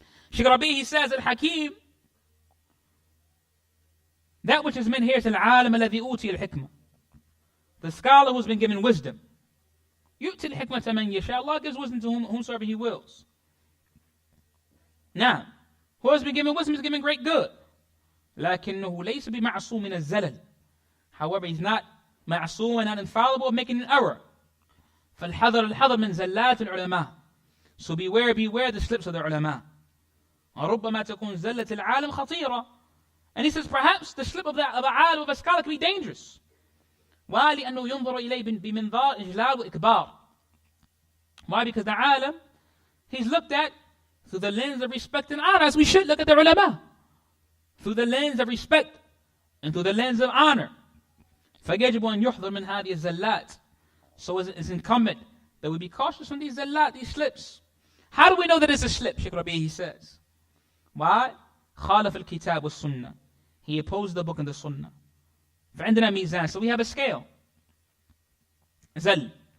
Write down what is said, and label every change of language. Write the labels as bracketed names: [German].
[English] Shaykh Rabi', he says, al-Hakim, that which is meant here is al-alim alladhi uti al-hikmah, the scholar who's been given wisdom. Yu'ti al-hikmah man yasha. Allah gives wisdom to whomsoever He wills. Now, who has been given wisdom is given great good. [Arabic] لكنه ليس بمعصوم من الزلل. [English] However, he's not ma'asum and not infallible of making an error. [Arabic] فالحذر من زلات العلماء. [English] So beware the slips of the ulama. [Arabic] وربما تكون زلة العالم خطيرة. [English] And he says perhaps the slip of an alim, of a scholar, can be dangerous. Why? [Arabic] لأنه ينظر إليه بمنظار إجلال وإكبار. [English] Why? Because the alim, he's looked at through the lens of respect and honor, as we should look at the ulama. Through the lens of respect and through the lens of honor. [Arabic] فيجب أن يحذر من هذه الزلات. [English] So it's incumbent that we be cautious from these zallat, these slips. How do we know that it's a slip? Shaykh Rabi', he says. Why? [Arabic] خالف الكتاب والسنة. [English] He opposed the book and the sunnah. [Arabic] فعندنا ميزان. [English] So we have a scale. [Arabic] زل.